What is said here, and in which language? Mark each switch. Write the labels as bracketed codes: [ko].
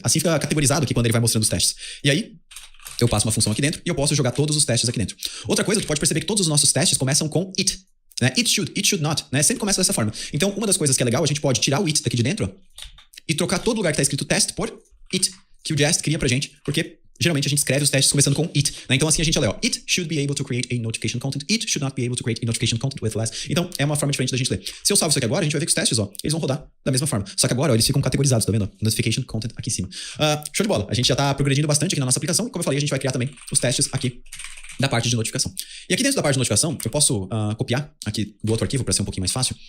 [pt] Assim fica categorizado aqui quando ele vai mostrando os testes. E aí, eu passo uma função aqui dentro e eu posso jogar todos os testes aqui dentro. Outra coisa, tu pode perceber que todos os nossos testes começam com it. Né? [en] It should not, [pt] né? Sempre começa dessa forma. Então, uma das coisas que é legal, a gente pode tirar o it daqui de dentro, ó, e trocar todo lugar que tá escrito test por it, que o Jest cria pra gente, porque geralmente a gente escreve os testes começando com it, né? Então assim a gente lê, ó, [en] it should be able to create a notification content, it should not be able to create a notification content with less. [pt] Então é uma forma diferente da gente ler. Se eu salvo isso aqui agora, a gente vai ver que os testes, ó, eles vão rodar da mesma forma. Só que agora, ó, eles ficam categorizados, tá vendo? Notification content aqui em cima. Show de bola. A gente já tá progredindo bastante aqui na nossa aplicação e como eu falei, a gente vai criar também os testes aqui da parte de notificação. E aqui dentro da parte de notificação, eu posso copiar aqui do outro arquivo para ser um pouquinho mais fácil.